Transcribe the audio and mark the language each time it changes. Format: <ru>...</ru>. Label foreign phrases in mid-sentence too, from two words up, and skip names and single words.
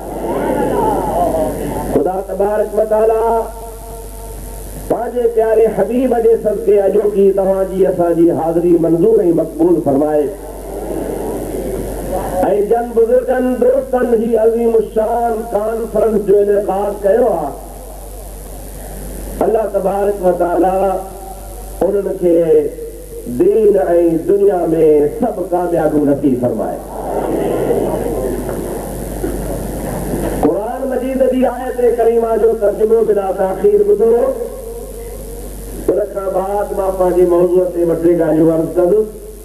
<sd>खुदा</sd> <ar>تبارك وتعالى</ar> <sd>पंहिंजे प्यारे हबीब जे सदक़े अॼोकी तव्हांजी असांजी हाज़िरी मंज़ूर ऐं मक़बूल फरमाए ऐं जन बुज़ुर्गनि दोस्तनि ही अज़ीम शान कॉन्फ्रेंस जो इनेकाद कयो आहे।</sd> <ar>الله تبارك وتعالى</ar> <sd>उन्हनि खे दीन ऐं दुनिया में सभु कामयाबियूं नसीब फरमाए। क़ुरान मजीद जी आयत करीमा जो तर्जुमो बिला ताख़ीर ॿुधो। उन खां बाद मां पंहिंजी मौज़ूअ ते ॿ टे ॻाल्हियूं अर्ज़ कंदुसि।</sd>